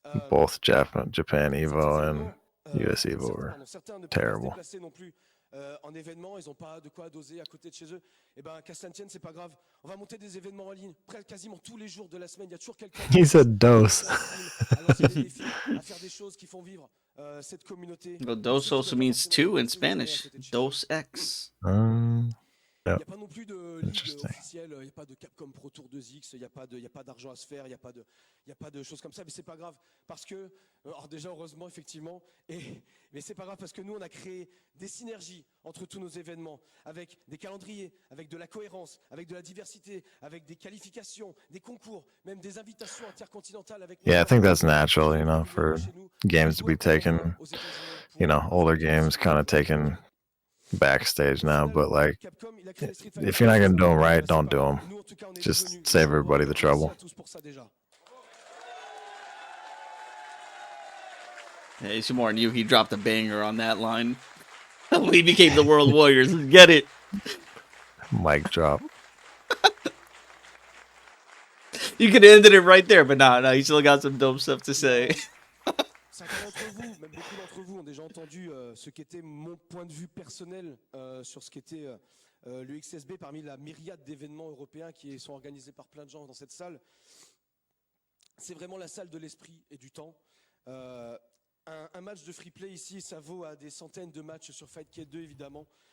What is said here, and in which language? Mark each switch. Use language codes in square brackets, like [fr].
[en] Both Japan Evo and US Evo were terrible. [fr] En événement, ils n'ont pas de quoi doser à côté de chez eux. Et ben, qu'à cela ne tienne, c'est pas grave. On va monter des événements en ligne, quasiment tous les jours de la semaine. Il y a toujours quelqu'un. [en] He said dose. [fr] À faire des choses qui font vivre cette communauté. [en] Well, dos also means two in Spanish. Dos X. [fr] Il n'y a pas non plus de ligue officielle, il n'y a pas de Capcom Pro Tour 2X, il n'y a pas d'argent à se faire, il n'y a pas de choses comme ça, mais c'est pas grave parce que, alors déjà heureusement effectivement, mais c'est pas grave parce que nous on a créé des synergies entre tous nos événements, avec des calendriers, avec de la cohérence, avec de la diversité, avec des qualifications, des concours, même des invitations intercontinentales. [en] Yeah, I think that's natural, you know, for games to be taken, you know, older games kind of taken backstage now, but like if you're not gonna do them right, don't do them. Just save everybody the trouble. Yeah, ISIMORN, he dropped a banger on that line. We became the World Warriors. Let's get it. Mic drop. You could have ended it right there, but no, he still got some dope stuff to say. [fr] Certains d'entre vous, même beaucoup d'entre vous, ont déjà entendu ce qu'était mon point de vue personnel sur ce qu'était le XSB parmi la myriade d'événements européens qui sont organisés par plein de gens dans cette salle. C'est vraiment la salle de l'esprit et du temps. Un match de free play ici, ça vaut à des centaines de matchs sur Fight K 2 évidemment.